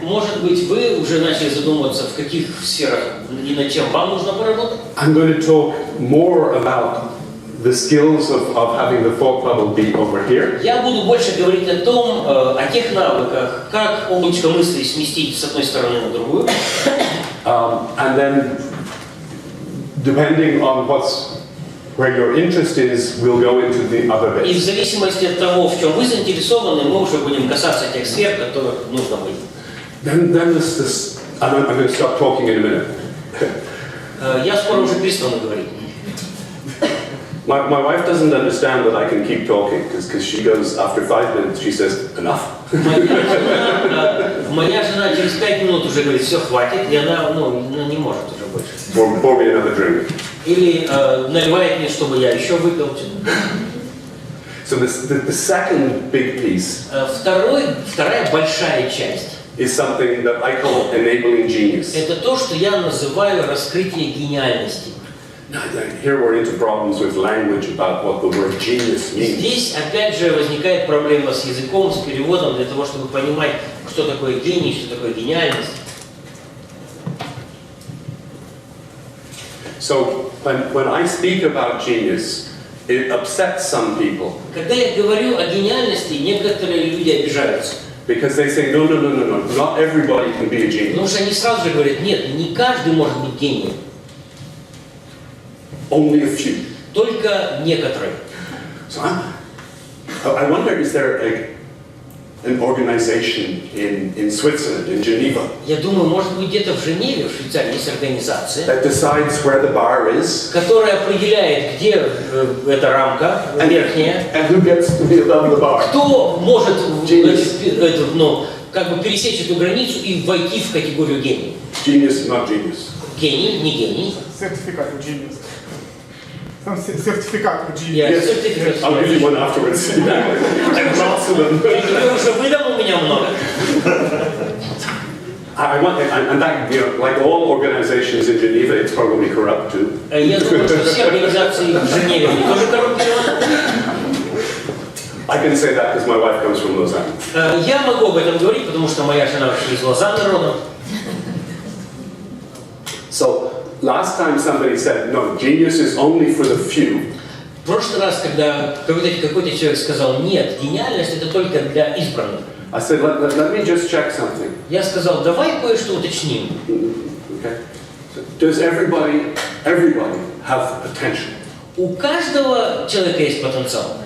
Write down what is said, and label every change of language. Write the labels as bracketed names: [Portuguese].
[Russian] Может быть, вы уже начали задумываться, в каких сферах и над чем вам нужно поработать. [English] I'm going to talk more about the skills of having the thought bubble be over here. [Russian] Я буду больше говорить о том, о тех навыках, как облачко мыслей сместить с одной стороны на другую. [English] And then, depending on where your interest is, we'll go into the other [Russian] И в [English] bits. [Russian] зависимости от того, в чем вы заинтересованы, мы уже будем касаться тех сфер, которых нужно быть. [English] Then there's this, and I'm going to stop talking in a minute. [Russian] Я скоро уже перестану говорить. [English] My wife doesn't understand that I can keep talking because she goes after 5 minutes. She says enough. [Russian] Моя жена через 5 минут уже говорит, все, хватит, и она не может уже больше. [English] Pour me another drink. [Russian] Или наливает мне, чтобы я еще выпил. [English] So the second big piece [Russian] Вторая большая часть. [English] is something that I call enabling genius. [Russian] Это то, что я называю раскрытие гениальности. [English] Here we're into problems with language about what the word genius means. [Russian] Здесь опять же возникает проблема с языком, с переводом, для того, чтобы понимать, что такое гений, что такое гениальность. [English] So when I speak about genius, it upsets some people [Russian] Когда я говорю о гениальности, некоторые люди обижаются. [English] because they say no, not everybody can be a genius. [Russian] Потому что они сразу же говорят, нет, не каждый может быть гением, [English] Only a few. [Russian] только некоторые. [English] So I wonder, is there an organization in Switzerland, in Geneva, [Russian] Я думаю, может быть, где-то в Женеве, в Швейцарии, есть организация, [English] that decides where the bar is [Russian] которая определяет, где эта рамка верхняя, [English] and who gets to be above the bar? [Russian] кто может [English] Genius. [Russian] как бы пересечь эту границу и войти в категорию гений. [English] Genius, not genius. [Russian] Гений, не гений. Сертификат в Genius. Там сертификат в Genius. Я [English] Yes, [Russian] сертификат. [English] I'll give you one afterwards. Lots of them. [Russian] Я уже выдам, у меня много. [English] I want, and that, like all organizations in Geneva, it's probably corrupt too. [Russian] Я думаю, что все организации в Женеве они тоже коррупционны. [English] I can say that because my wife comes from Lausanne. [Russian] Я могу об этом говорить, потому что моя жена вообще из Лозанны родом. [English] So last time somebody said, no, genius is only for the few. [Russian] В прошлый раз, когда какой-то человек сказал, нет, гениальность это только для избранных. [English] I said, let me just check something. [Russian] Я сказал, давай кое-что уточним. [English] Okay. So does everybody have potential? [Russian] У каждого человека есть потенциал.